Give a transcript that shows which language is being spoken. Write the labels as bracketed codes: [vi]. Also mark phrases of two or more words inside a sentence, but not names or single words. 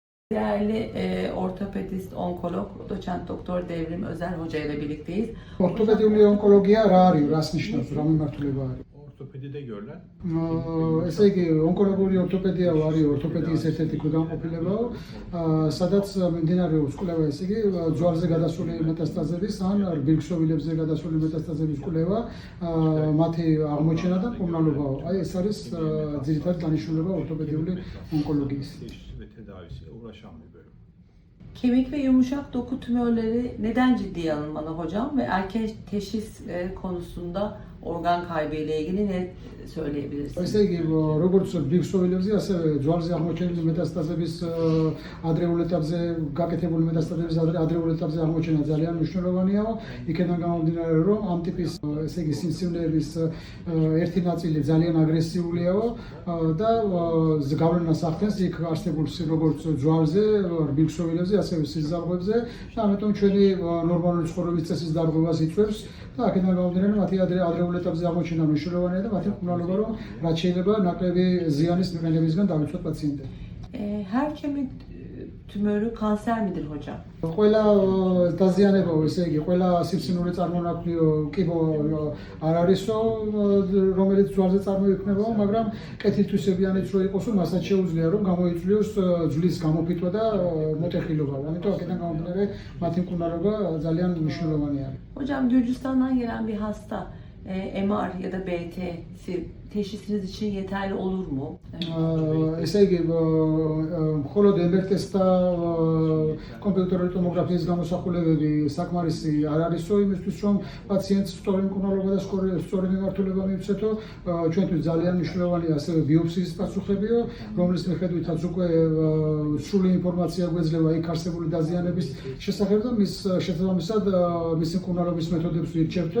[tr] Değerli ortopedist, onkolog, doçent doktor Devrim Özer Hoca ile birlikteyiz. [ka] Ortopedიული ონკოლოგია რა არის, რას ნიშნავს, რა მიმართულება არის? ორთოპედიდე გეოლან. ესე იგი, ონკოლოგიური ორთოპედია არის ორთოპედიის ერთ-ერთი ქვეგანყოფილებაო, სადაც მიმდინარეობს კვლევა, ესე იგი, ძვალზე გადასული მეტასტაზების ან რბილ-ქსოვილებზე გადასული მეტასტაზების კვლევა, მათი აღმოჩენა და მკურნალობაო. აი ეს არის ძირითადი დანიშნულება ortopedიული ონკოლოგიის. [tr] Tedavisi uğraşamıyor. Kemik ve yumuşak doku tümörleri neden ciddiye alınmalı hocam ve erken teşhis konusunda organ kaybı ile ilgili ne söyleyebilirsiniz? [ka] ესე იგი, როგორც ბიქსოვილებზე, ასევე ძვალზე აღმოჩენილი მეტასტაზების ადრეულ ეტაპზე, გაკეთებული მეტასტაზების ადრეულ ეტაპზე აღმოჩენა ძალიან მნიშვნელოვანიაო. იქედან გამომდინარე, რომ ამ ტიპის, ესე იგი, სიმსივნეების ერთი ნაწილი ძალიან აგრესიულიაო და გავლენას ახდენს იქ არსებულ როგორც ძვალზე, ბიქსოვილებზე, ასევე სიზარღვებზე და ამიტომ ჩვენი ნორმალური ცხოვრების წესის დარღვევას იწვევს. და აქედან გამომდინარე, მათი ადრეულ ეტაპზე აღმოჩენა მნიშვნელოვანია და მათი მკურნალობა, რომ რაც შეიძლება ნაკლები ზიანის მიყენებისგან დავიცვათ პაციენტები. [tr] Her kemik tümörü kanser midir hocam? [ka] ყველა დაზიანებაო, ესე იგი, ყველა სიმსივნური წარმონაქმნიო კიბო არ არისო, რომელიც ძვალზე წარმოიქმნება, მაგრამ კეთილთვისებიანიც რო იყოსო, მასაც შეუძლია რომ გამოიწვიოს ძვლის გამოფიტვა და მოტეხილობა. ამიტომ აქედან გამომდინარე, მათი მკურნალობა ძალიან მნიშვნელოვანია. [tr] Hocam Gürcistan'dan gelen bir hasta MR ya da BT teşhisiniz için yeterli olur mu? [ka] ესე იგი, მხოლოდ MRT-და კომპიუტერული ტომოგრაფიის გამოსახულებები საკმარისი არ არისო იმისთვის, რომ პაციენტს სწორი მკურნალობა და სწორი მიმართულება მიეცეთო. ჩვენთვის ძალიან მნიშვნელოვანია ასევე ბიოპსიის პასუხებიო, რომლის მიხედვითაც უკვე სრული ინფორმაცია გვეძლევა იქ არსებული დაზიანების შესახებ და მის შესაბამისად მისი მკურნალობის მეთოდებს ვირჩევთო.